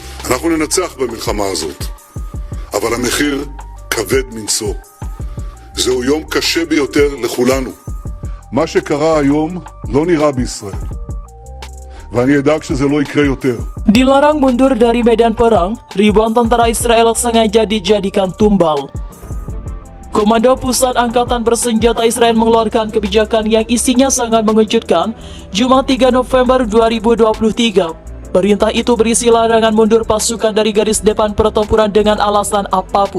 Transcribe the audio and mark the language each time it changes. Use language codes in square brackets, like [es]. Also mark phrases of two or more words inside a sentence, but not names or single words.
[he] אנחנו ננצח במלחמה הזאת, אבל המחיר כבד מנשוא. זהו יום קשה ביותר לכולנו. מה שקרה היום לא נראה בישראל, ואני אדאג שזה לא יקרה יותר. [id] Dilarang mundur dari medan perang, ribuan tentara Israel sengaja dijadikan tumbal. Komando Pusat Angkatan Bersenjata Israel mengeluarkan kebijakan yang isinya sangat mengejutkan Jumat 3 November 2023. Perintah itu berisi larangan mundur pasukan dari garis depan pertempuran dengan alasan apapun.